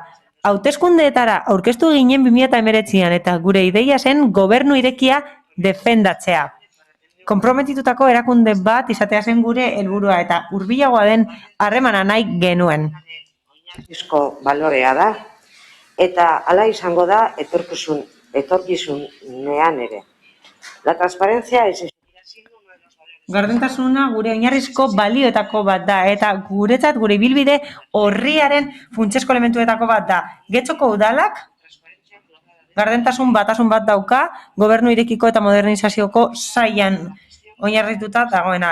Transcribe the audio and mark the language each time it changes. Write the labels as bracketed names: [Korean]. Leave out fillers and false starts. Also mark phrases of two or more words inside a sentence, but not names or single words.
[Basque] Hauteskundeetara aurkeztu ginen 2019an eta gure ideia zen gobernu irekia defendatzea. Konprometitutako erakunde bat izatea zen gure helburua eta hurbilagoa den harremana nahi genuen. Oinarrizko balorea da eta hala izango da etorkizunean ere. [Spanish] La transparencia es [Basque] Gardentasuna gure oinarrizko balioetako bat da eta guretzat gure ibilbide horriaren funtsezko elementuetako bat da. Getxoko udalak gardentasun batasun bat dauka gobernu irekiko eta modernizazioko sailan oinarrituta dagoena.